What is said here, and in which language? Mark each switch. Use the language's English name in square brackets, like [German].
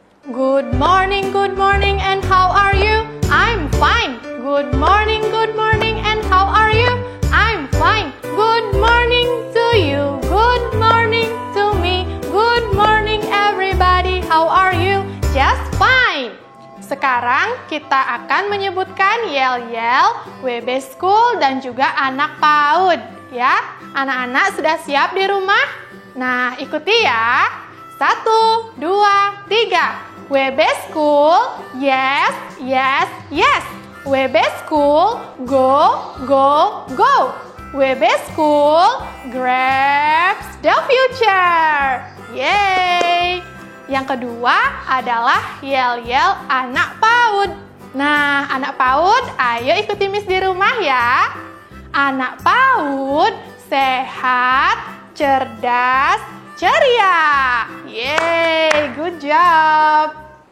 [English] Good morning, and how are you? I'm fine. Good morning, and how are you? I'm fine. Good morning to you. Good morning to me. Good morning everybody. How are you? Just fine. [Indonesian] Sekarang kita akan menyebutkan yel-yel, WB School dan juga anak PAUD. Ya, anak-anak sudah siap di rumah? Nah, ikuti ya. 1, 2, 3. [English] WB School, yes, yes, yes. WB School, go, go, go. WB School, grabs the future. Yeay. [Indonesian] Yang kedua adalah yel-yel anak PAUD. Nah, anak PAUD, ayo ikuti Miss di rumah ya. Anak PAUD sehat, cerdas, ceria. [English] Yeay, good job.